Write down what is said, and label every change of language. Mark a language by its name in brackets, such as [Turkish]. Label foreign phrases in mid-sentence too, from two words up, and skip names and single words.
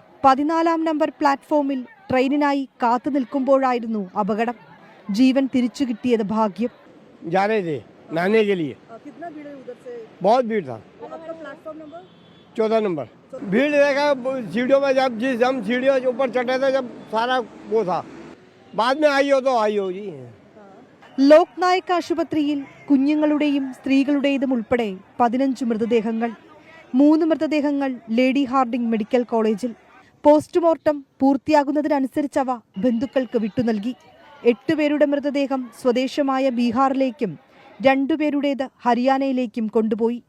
[Malayalam] 14-ാം നമ്പർ പ്ലാറ്റ്ഫോമിൽ ട്രെയിനിനായി കാത്തു നിൽക്കുമ്പോഴായിരുന്നു അപകടം. ജീവൻ തിരിച്ചു കിട്ടിയത് ഭാഗ്യം. [Hindi] बहुत भीड़ था। 14 नंबर भीड़ देखा सीढ़ियों में, जब जिस हम सीढ़ियों के ऊपर चढ़े थे जब सारा वो था, बाद में आई हो तो आई हो जी. [Malayalam] ലോക് നായക് ആശുപത്രിയിൽ കുഞ്ഞുങ്ങളുടെയും സ്ത്രീകളുടേതും ഉൾപ്പെടെ 15 മൃതദേഹങ്ങൾ. 3 മൃതദേഹങ്ങൾ ലേഡി ഹാർഡിംഗ് മെഡിക്കൽ കോളേജിൽ. പോസ്റ്റ്മോർട്ടം പൂർത്തിയാകുന്നതിനനുസരിച്ചവ ബന്ധുക്കൾക്ക് വിട്ടുനൽകി. 8 പേരുടെ മൃതദേഹം സ്വദേശമായ ബീഹാറിലേക്കും 2 പേരുടേത് ഹരിയാനയിലേക്കും കൊണ്ടുപോയി.